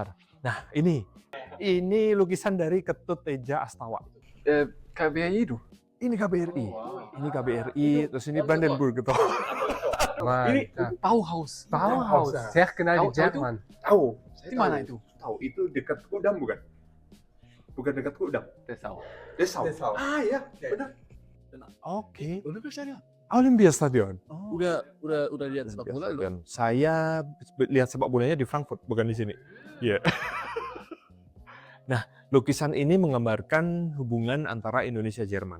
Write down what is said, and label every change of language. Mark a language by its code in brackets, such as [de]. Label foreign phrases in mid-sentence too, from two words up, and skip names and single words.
[id] Nah, ini lukisan dari Ketut Teja Astawa. KBRI itu? Ini KBRI. Ini KBRI, terus ini Brandenburg gitu. Ini Bauhaus. Bauhaus. Terkenal di Jerman. Tahu. Di mana itu? Tahu, itu dekat Kudam bukan? Bukan dekat Kudam. Dessau. Dessau. Ah ya, benar. Oke. Olympiastadion. Olympiastadion. Udah lihat sepak bola lu? Olympiastadion. Saya lihat sepak bolanya di Frankfurt, bukan di sini. Iya. Nah, lukisan ini menggambarkan hubungan antara Indonesia Jerman.